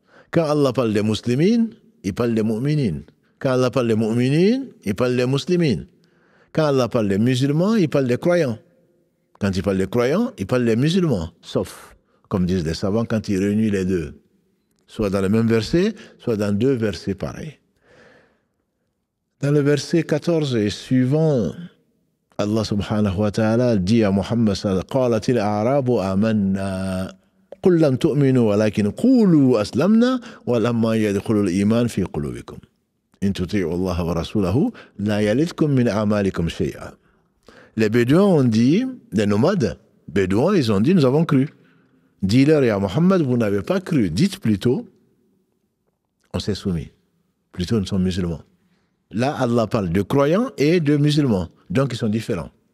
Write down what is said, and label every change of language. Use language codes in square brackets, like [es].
[fr] Quand Allah parle des muslimines, il parle des mu'minines. Quand Allah parle des mu'minines, il parle des muslimines. Quand Allah parle des musulmans, il parle des croyants. Quand il parle des croyants, il parle des musulmans. Sauf, comme disent les savants, quand il réunit les deux. Soit dans le même verset, soit dans 2 versets pareils. Dans le verset 14 et suivant, Allah subhanahu wa ta'ala dit à Muhammad sallallahu alayhi wa sallam, [ar] قالت الأعراب آمنا قل لم تؤمنوا ولكن قولوا أسلمنا ولما يدخل الإيمان في قلوبكم إن تطيعوا الله ورسوله لا يلدكم من أعمالكم شيئا. [fr] Les Bédouins ont dit, les nomades Bédouins, ils ont dit, nous avons cru. Dis-leur, ya Muhammad, vous n'avez pas cru. Dites plutôt, on s'est soumis. Plutôt, nous sommes musulmans. Là, Allah parle de croyants et de musulmans. Donc, ils sont différents.